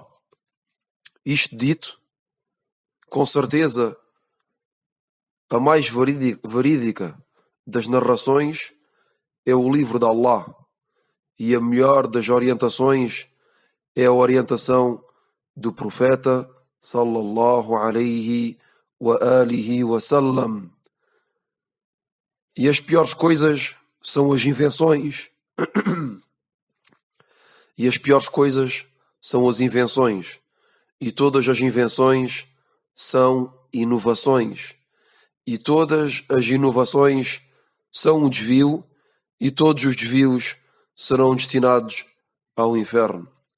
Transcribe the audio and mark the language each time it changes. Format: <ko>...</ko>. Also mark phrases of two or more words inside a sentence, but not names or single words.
<pt>Isto dito, com certeza, a mais verídica das narrações é o livro de Allah, e a melhor das orientações é a orientação do profeta</pt> <ar>صلى الله عليه وآله وسلم.</ar> <pt>E as piores coisas são as invenções. E as piores coisas são as invenções. E todas as invenções são inovações. E todas as inovações são um desvio, e todos os desvios serão destinados ao inferno.</pt>